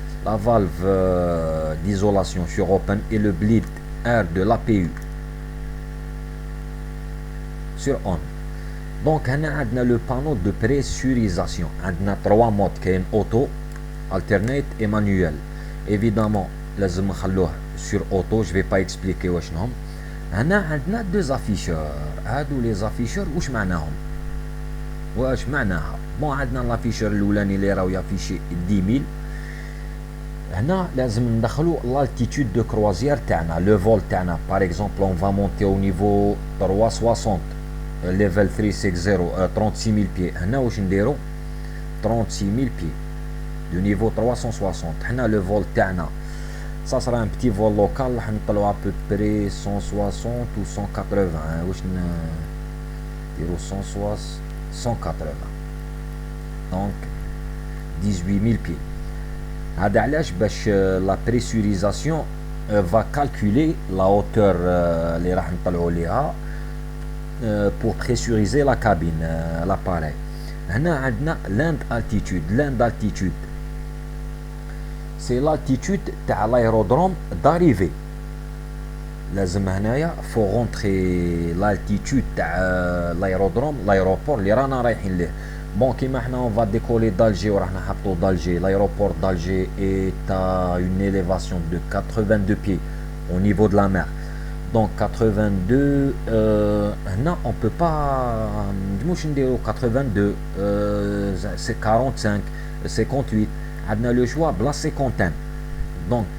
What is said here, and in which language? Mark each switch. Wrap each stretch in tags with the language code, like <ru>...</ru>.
<fr>la valve d'isolation sur open et le bleed air de l'APU sur on. donc</fr> <ar>هنا عندنا</ar> <fr>le panneau de pressurisation.</fr> <ar>عندنا</ar> <fr>3 modes كاين auto alternate et manuel. évidemment</fr> <ar>لازم نخلوه</ar> <fr>sur auto je vais pas expliquer واشنهم.</fr> <ar>هنا عندنا</ar> <fr>deux afficheurs.</fr> <ar>هادو</ar> <fr>les afficheurs</fr> <ar>واش معناها bon عندنا الافيشر الاولاني اللي راهو يافيشي 10000. هنا لازم ندخلو</ar> <fr>l'altitude de croisière تاعنا le vol تاعنا. par exemple on va monter au niveau 360 level 360 36000 pieds.</fr> <ar>هنا واش نديرو</ar> <fr>36000 pieds du niveau 360.</fr> <ar>هنا</ar> <fr>le vol تاعنا ça sera un petit vol local</fr> <ar>راح نطلعو</ar> <fr>à peu près 160 ou 180</fr> <ar>واش نديرو</ar> <fr>180 donc 18000 pieds.</fr> <ar>هذا علاش باش</ar> <fr>la pressurisation va calculer la hauteur</fr> <ar>اللي راح نطلعو ليها</ar> <fr>pour pressuriser la cabine l'appareil.</fr> <ar>هنا عندنا</ar> <fr>land altitude c'est l'altitude تاع l'aérodrome d'arrivée.</fr> <ar>لازم هنايا</ar> <fr>faut rentrer l'altitude</fr> <ar>تاع l'aéroport اللي رانا رايحين ليه.</ar> <fr>bon</fr> <ar>كيما حنا</ar> <fr>on va décoller d'Alger</fr> <ar>وراح نحطو</ar> <fr>d'Alger. l'aéroport d'Alger est à une élévation de 82 pieds au niveau de la mer. donc 82 هنا on peut pas</fr> <ar>مش نديرو</ar> <fr>82 c'est 45 58.</fr> <ar>عندنا</ar> <fr>le choix بلا 51. donc</fr>